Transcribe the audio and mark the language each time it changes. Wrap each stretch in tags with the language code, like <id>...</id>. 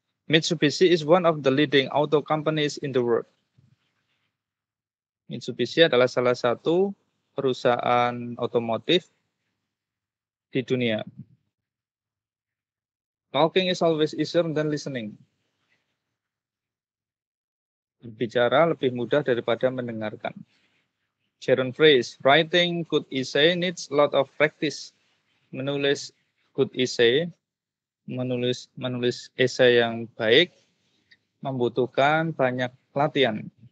<en>Mitsubishi is one of the leading auto companies in the world.</en> <id>Mitsubishi adalah salah satu perusahaan otomotif di dunia.</id> <en>Talking is always easier than listening.</en> <id>Berbicara lebih mudah daripada mendengarkan.</id> <en>Gerund phrase, writing good essay needs a lot of practice.</en> <id>Menulis</id> <en>good essay,</en> <id>menulis esai yang baik, membutuhkan banyak latihan.</id>